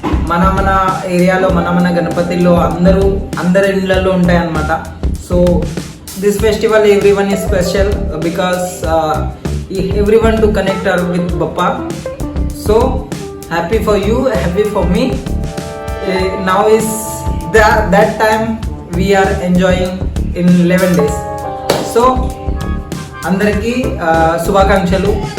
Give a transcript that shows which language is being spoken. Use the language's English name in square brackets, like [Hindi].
[Telugu] మన ఏరియాలో మన గణపతిలో అందరి ఇళ్ళల్లో ఉంటాయన్నమాట. [English] So this festival every one is special because every one to connect with Bappa. So happy for you, happy for me. Now is that time we are enjoying in 11 days. [Telugu] So అందరికీ శుభాకాంక్షలు.